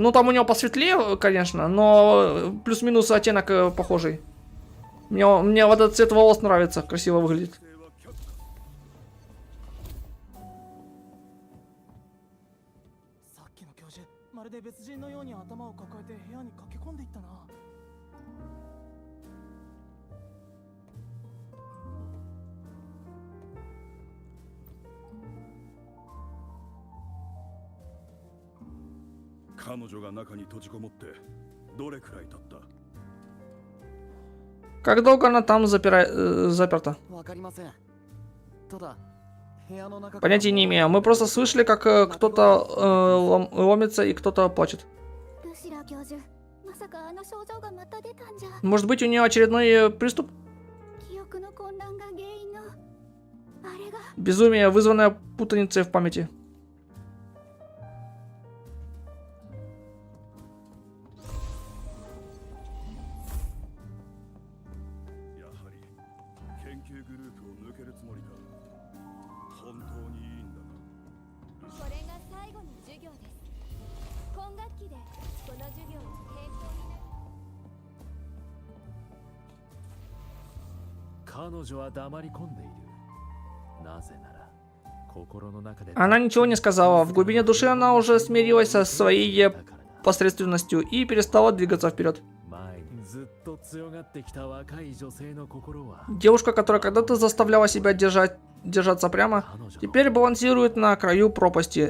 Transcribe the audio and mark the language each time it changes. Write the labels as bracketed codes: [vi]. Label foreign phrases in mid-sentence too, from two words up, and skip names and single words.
[ru] Ну, там у него посветлее, конечно, но плюс-минус оттенок похожий. Мне вот этот цвет волос нравится, красиво выглядит. [ja] さっきの教授まるで別人のように頭を抱えて部屋に駆け込んでいったな。彼女が中に閉じこもってどれくらい経った？ [ru] Как долго она там заперта? [ja] わかりません。ただ部屋の中から [ru] Понятия не имею. Мы просто слышали, как кто-то ломится и кто-то плачет. [ja] ルシラ教授まさかあの症状がまた出たんじゃ [ru] Может быть, у нее очередной приступ? [ja] 記憶の混乱が原因のあれが [ru] Безумие, вызванное путаницей в памяти. [ja] やはり研究グループを抜けるつもりか。本当にいいんだな。これが最後の授業です今学期でこの授業は並行になる彼女は黙り込んでいる。なぜなら心の中で [ru] Она ничего не сказала. В глубине души она уже смирилась со своей посредственностью и перестала двигаться вперед. [ja] 前にずっと強がってきた若い女性の心は [ru] Девушка, которая когда-то заставляла себя держаться прямо, теперь балансирует на краю пропасти.